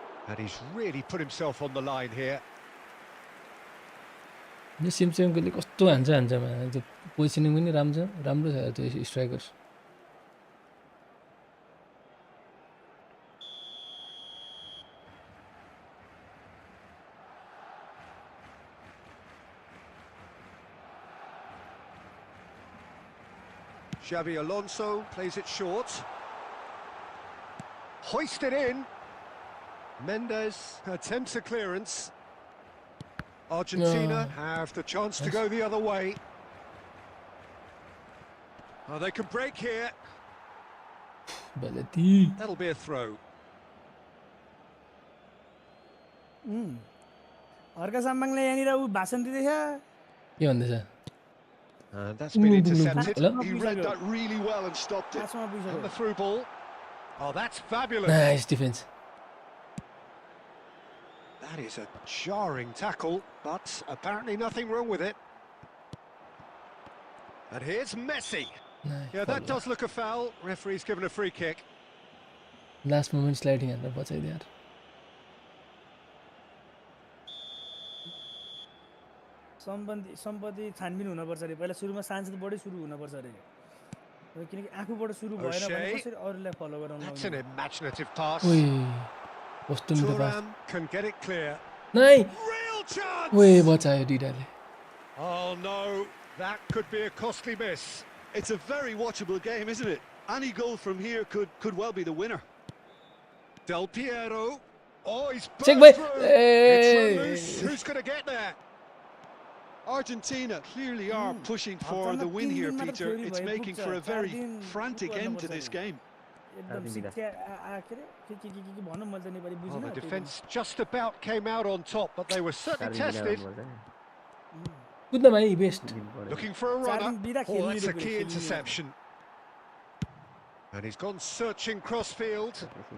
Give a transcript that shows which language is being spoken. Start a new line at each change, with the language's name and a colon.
English: And he's really put himself on the line here.
Nepali: यो सिप्जेन्कोले कस्तो हान्छ त्यो पोजिसनिङ पनि राम्रो छ त्यो striker
English: Xavi Alonso plays it short. Hoisted in. Mendes attempts a clearance. Argentina have the chance to go the other way. Oh, they can break here. Balati. That'll be a throw.
Nepali: अर्का साम्बाङले यहाँनिर उ भाषण दिँदैछ के भन्दैछ
English: And that's been intercepted. He read that really well and stopped it.
Nepali: पाँचमा
English: And the
Nepali: पुगिसक्यो
English: through ball. Oh, that's fabulous. Nice defence That is a jarring tackle, but apparently nothing wrong with it. And here's Messi. Yeah, that does look a foul. Referee's given a free kick. Last moment sliding
Nepali: हालेर बचाइदियो यार सम्पत्ति छानबिन हुनुपर्छ अरे पहिला सुरुमा सांसदबाटै सुरु हुनुपर्छ अरे किनकि आफूबाट सुरु भएन भने कसरी अरूलाई फलो गराउनु
English: That's an imaginative pass.
Nepali: ओइ कस्तो मिठो pass
English: Thuram can get it clear.
Nepali: नाइ
English: Real chance!
Nepali: ओइ बचायो डिडाले
English: Oh no, that could be a costly miss. It's a very watchable game, isn't it? Any goal from here could well be the winner. Del Piero. Oh, he's Check by- through. Hey! It's run loose. Who's going to get there? Argentina clearly are pushing for the win here, Peter. It's making for a very frantic end to this game.
Nepali: एकदम शिक्षा के अरे के भन्नु मैले त Nepali
English: Well,
Nepali: बुझिन
English: the defence just about came out on top, but they were certainly tested.
Nepali: कुद्न भाइ best
English: Looking for a runner. Oh, that's a key interception. And he's gone searching crossfield.